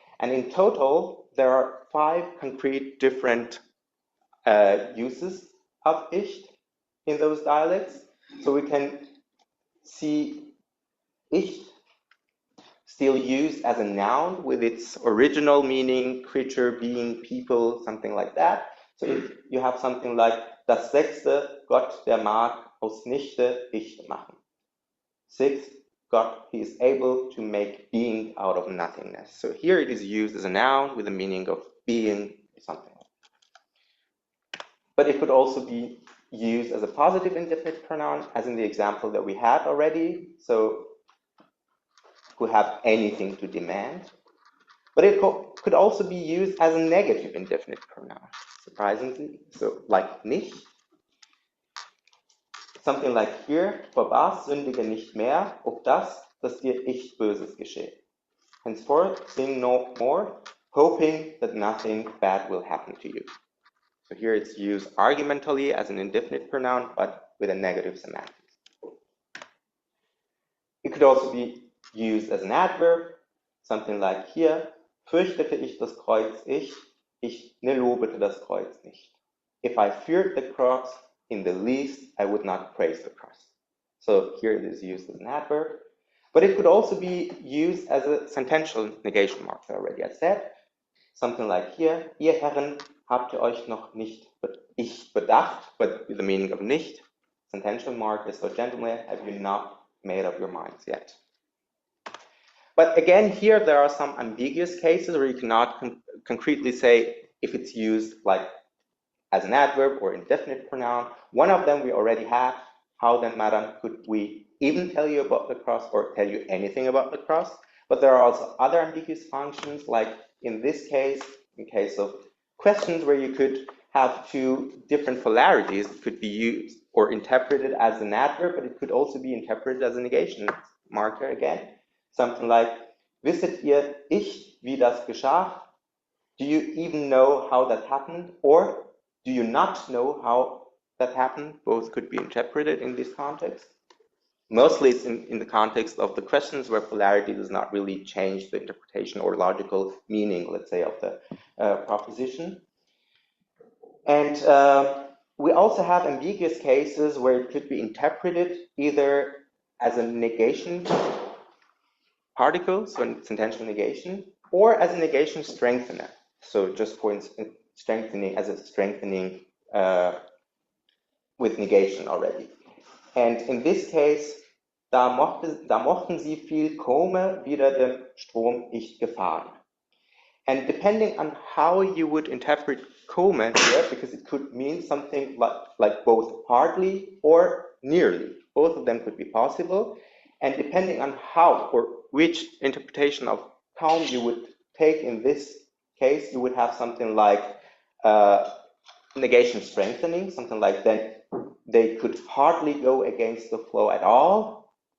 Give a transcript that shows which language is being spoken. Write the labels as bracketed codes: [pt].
[en] And in total, there are 5 concrete different uses of ich in those dialects. So we can see ich still used as a noun with its original meaning, creature, being, people, something like that. So if you have something like [de] das sechste, Gott, der mag aus nichte ich machen. [en] 6, God, he is able to make being out of nothingness. So here it is used as a noun with the meaning of being something. But it could also be used as a positive indefinite pronoun, as in the example that we had already. So who have anything to demand. But it could also be used as a negative indefinite pronoun, surprisingly. So like nicht. Something like here, [de] vor was sündige nicht mehr, auf das, dass dir ich Böses geschehe. [en] Henceforth, sin no more, hoping that nothing bad will happen to you. So here it's used argumentally as an indefinite pronoun, but with a negative semantics. It could also be used as an adverb, something like here, [de] fürchtete ich das Kreuz ich ne lobete das Kreuz nicht. [en] If I feared the cross, in the least, I would not praise the cross. So here it is used as an adverb, but it could also be used as a sentential negation marker, already I said. Something like here, [de] ihr Herren, habt ihr euch noch nicht ich bedacht, [en] but with the meaning of [de] nicht. [en] Sentential marker, so gentlemen, have you not made up your minds yet? But again, here there are some ambiguous cases where you cannot concretely say if it's used like as an adverb or indefinite pronoun. One of them we already had. How then, madam, could we even tell you about the cross or tell you anything about the cross? But there are also other ambiguous functions, like in this case, in case of questions where you could have 2 different polarities. It could be used or interpreted as an adverb, but it could also be interpreted as a negation marker again. Something like, [de] wisset ihr ich, wie das geschah? [en] Do you even know how that happened? Or do you not know how that happened? Both could be interpreted in this context. Mostly it's in the context of the questions where polarity does not really change the interpretation or logical meaning, let's say, of the proposition. And we also have ambiguous cases where it could be interpreted either as a negation particle, so it's intentional negation, or as a negation strengthener. So just for instance, strengthening as a strengthening with negation already. And in this case, [de] da mochten sie viel komme wieder dem Strom ich gefahren. [en] And depending on how you would interpret komme here, because it could mean something like both partly or nearly. Both of them could be possible. And depending on how or which interpretation of kaum you would take in this case, you would have something like negation strengthening, something like then they could hardly go against the flow at all.